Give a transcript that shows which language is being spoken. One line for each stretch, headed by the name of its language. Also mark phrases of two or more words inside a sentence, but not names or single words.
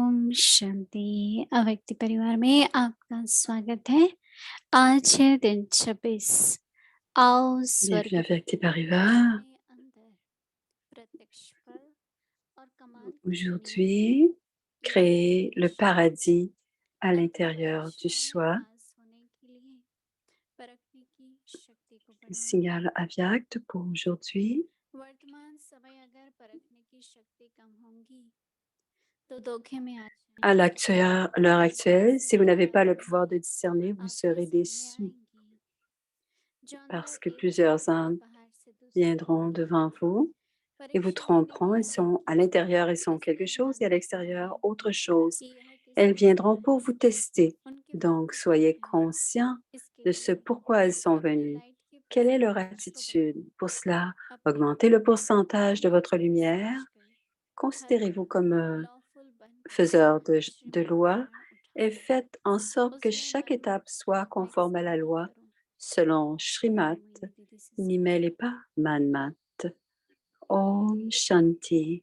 Hindi: शांति अव्यक्ति परिवार में आपका स्वागत है। आज है दिन 26। आओ
French: Bienvenue
Hindi: स्वर्ग
French: à Vérité
Hindi: को Pariva. अपने अंदर प्रत्यक्ष फल और कमाल की दुनिया में
French: Aujourd'hui,
Hindi: लाने
French: créer
Hindi: की
French: le
Hindi: शक्ति
French: paradis à l'intérieur du
Hindi: अंतरात्मा में
French: soi.
Hindi: वास होने के लिए परखने की शक्ति को बढ़ाएं।
French: Signal Avyakt pour aujourd'hui.
Hindi: वर्तमान समय अगर परखने की शक्ति कम होंगी तो धोखे में आ
French: À
Hindi: जाएंगे।
French: l'heure actuelle, si vous
Hindi: ऐसी
French: n'avez pas le pouvoir
Hindi: कहानियां
French: de discerner, vous
Hindi: आपके
French: serez
Hindi: सामने
French: déçus
Hindi: आएंगी जो
French: parce
Hindi: अंदर
French: que
Hindi: एक है
French: plusieurs âmes
Hindi: बाहर से दूसरा
French: viendront
Hindi: है।
French: devant vous et vous
Hindi: परीक्षा के
French: tromperont.
Hindi: लिए
French: Ils
Hindi: आए
French: sont à
Hindi: थे,
French: l'intérieur, ils sont
Hindi: इसलिए
French: quelque chose et à
Hindi: ध्यान
French: l'extérieur,
Hindi: रखें
French: autre chose.
Hindi: कि यह किस
French: Elles
Hindi: लिए
French: viendront pour
Hindi: आए
French: vous
Hindi: हैं।
French: tester.
Hindi: उनके
French: Donc,
Hindi: बारे में
French: soyez
Hindi: सोचें।
French: conscients
Hindi: इसके
French: de ce
Hindi: लिए
French: pourquoi elles sont
Hindi: अपने
French: venues.
Hindi: लाइट के
French: Quelle est leur
Hindi: परसेंटेज को
French: attitude?
Hindi: बढ़ाएं।
French: Pour cela,
Hindi: अपने
French: augmentez
Hindi: आप
French: le
Hindi: को
French: pourcentage de votre
Hindi: लॉफुल
French: lumière.
Hindi: समझकर हर
French: Considérez-vous
Hindi: पल
French: comme
Hindi: लॉफुल बनकर
French: faiseur de
Hindi: श्रीमत
French: loi
Hindi: नारायण
French: et
Hindi: उठाएं।
French: faites en sorte que
Hindi: उसमें
French: chaque
Hindi: मानो
French: étape soit
Hindi: मैं किसी
French: conforme à
Hindi: को
French: la
Hindi: नहीं
French: loi
Hindi: करूं।
French: selon
Hindi: मैं
French: Shrimat.
Hindi: मोहिनी दीदी से
French: N'y
Hindi: सीखती
French: mêlez
Hindi: हूँ।
French: pas Manmat.
Hindi: ॐ शांति.